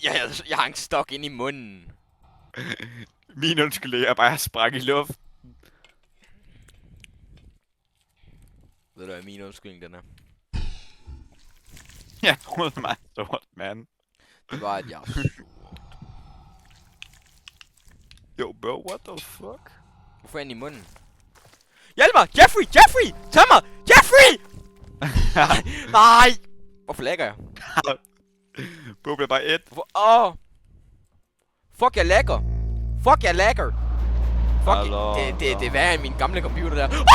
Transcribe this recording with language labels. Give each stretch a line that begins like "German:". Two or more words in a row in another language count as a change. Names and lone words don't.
Danish: Jeg har en stok ind i munden. Min undskyld, jeg bare sprang i luft. Ved du hvad min undskyldning den er? Jeg troede mig sort, mand. Det var, at jeg
English: Yo, bro, what the fuck?
Danish: Hvorfor er den i munden? Hjælp mig! Jeffrey! Tag mig! Jeffrey! Nej! Hvorfor lagger jeg? Bro bliver bare et. Fuck, jeg lagger! Fuck, det er værre end min gamle computer der.